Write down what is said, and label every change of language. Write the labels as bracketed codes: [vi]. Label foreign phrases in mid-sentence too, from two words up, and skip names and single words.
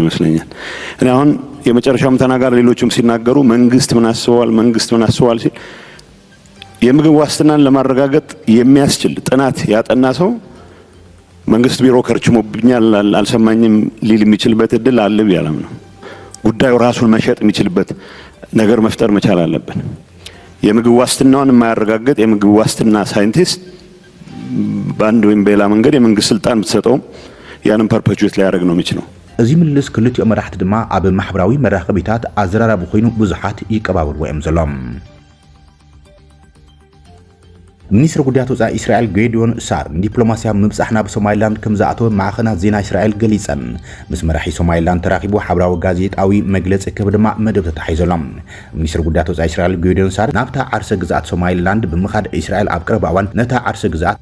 [am] ይመስለኛል እኔ አሁን የመጨረሻም ተናጋሪ ሌሎችም ሲናገሩ መንግስት ምን አስበዋል ሲል የምግብ ዋስትናን ለማረጋገጥ የሚያስችል ጥናት ያጠና ሰው መንግስት ቢሮ ከርችሞብኛል አልሰማኝም ሊል የሚችልበት እድል አለ ቢያለም ነው ጉዳዩ ራሱን መሸጥ የሚችልበት ነገር መፍጠር መቻል አለብን የምግብ ዋስትናውን የማያረጋግጥ የምግብ ዋስትና ሳይንቲስት ባንድ ወይም በሌላ መንገድ የመንግስት ስልጣን ብትሰጠው ያንን ፐርፔቹዌት ሊያደርግ ነው የሚችለው [ti] እዚ ምልስ ክልቲኦ መራሕቲ ድማ ኣብ ማሕበራዊ መራኸቢታት ኣዘራራቢ ኮይኑ ብዙሓት ይቀባበልዎ እዮም ዘሎም ሚኒስትር ጉዳያት ወፃኢ እስራኤል ጌዲዮን ሳር ዲፕሎማሲያዊ ምብጻሕና ብሶማሊላንድ ከም ዝኣተወ ማዕኸናት ዜና እስራኤል ገሊፀን ምስ መራሒ ሶማሊላንድ ተራኺቡ ሓበራዊ ጋዜጣዊ መግለፂ ክህብ ድማ መደብ ተታሒዘሎም ሚኒስትር ጉዳያት ወፃኢ እስራኤል ጌዲዮን ሳር ናብታ ዓርሰ ግዝኣት ሶማሊላንድ ብምኻድ እስራኤል ኣብ ቀረባ እዋን ነታ ዓርሰ ግዝኣት